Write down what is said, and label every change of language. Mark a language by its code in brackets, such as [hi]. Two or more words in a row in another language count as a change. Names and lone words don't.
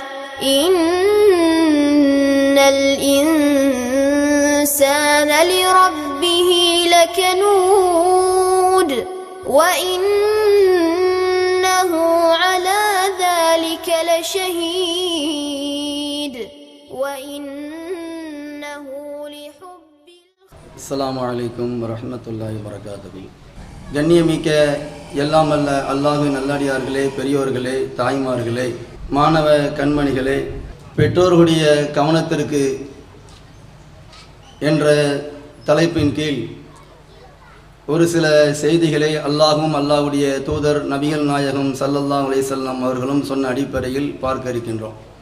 [ar] إن الإنسان لربه لكنود وإنه على ذلك لشهيد وإنه لحب. السلام عليكم ورحمة الله وبركاته. [ta] கண்ணியமிக்க எல்லாம் அல்ல அல்லாஹ்வின் நல்லடியார்களே, பெரியோர்களே, தாய்மார்களே, மாணவ கண்மணிகளே, பெற்றோர்களுடைய கவனத்திற்கு என்ற தலைப்பின் கீழ் ஒரு சில செய்திகளை அல்லாஹும் அல்லாஹ்வுடைய தூதர் நபிகள் நாயகம் [ar] صلى الله عليه وسلم [ta] அவர்களும் சொன்ன அடிப்படையில் பார்க்க இருக்கின்றோம்.